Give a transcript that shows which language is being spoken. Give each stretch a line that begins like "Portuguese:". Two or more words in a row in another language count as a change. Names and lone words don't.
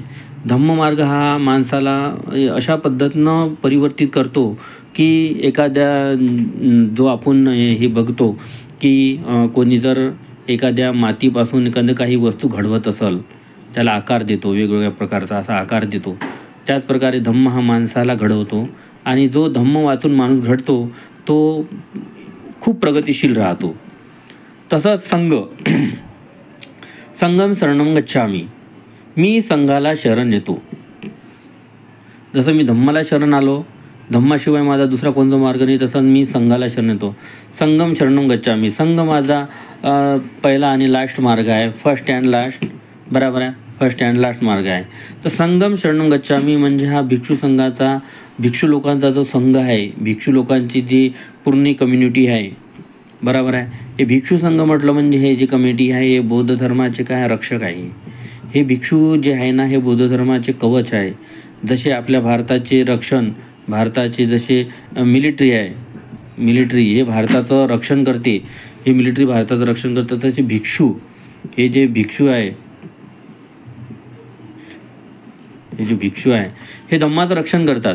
Marathi: धम्म मार्ग हा माणसाला अशा पद्धतीनं परिवर्तित करतो की एखाद्या जो आपण हे बघतो की कोणी जर एखाद्या मातीपासून एखादं काही वस्तू घडवत असेल त्याला आकार देतो, वेगवेगळ्या प्रकारचा असा आकार देतो. त्याचप्रकारे धम्म हा माणसाला घडवतो आणि जो धम्म वाचून माणूस घडतो तो खूप प्रगतिशील राहतो. तसंच
Pali: संगम शरणं गच्छामि,
Marathi: मी संघाला शरण येतो. जसं मी धम्माला शरण आलो, धम्माशिवाय माझा दुसरा कोणता मार्ग नाही, तसंच मी संघाला शरण येतो.
Pali: संगम शरणं गच्छामि,
Marathi: संघ माझा पहिला आणि लास्ट मार्ग आहे,
English: first and last.
Marathi: बरोबर आहे.
English: first and last
Marathi: मार्ग आहे. तर
Pali: संगम शरणं गच्छामि
Marathi: म्हणजे हा भिक्षू संघाचा, भिक्षू लोकांचा जो संघ आहे, भिक्षू लोकांची जी पूर्ण कम्युनिटी आहे. बरोबर आहे. हे भिक्षू संघ म्हटलं म्हणजे हे जी कम्युनिटी आहे हे बौद्ध धर्माचे काय रक्षक आहे. हे भिक्षू जे आहे ना हे बौद्ध धर्माचे कवच आहे. जसे आपल्या भारताचे रक्षण, भारताचे जसे मिलिटरी आहे, मिलिटरी हे भारताचं रक्षण करते, हे मिलिटरी भारताचं रक्षण करतात, तसे भिक्षू हे जे भिक्षू आहे, हे जे भिक्षू आहे हे धम्माचं रक्षण करतात.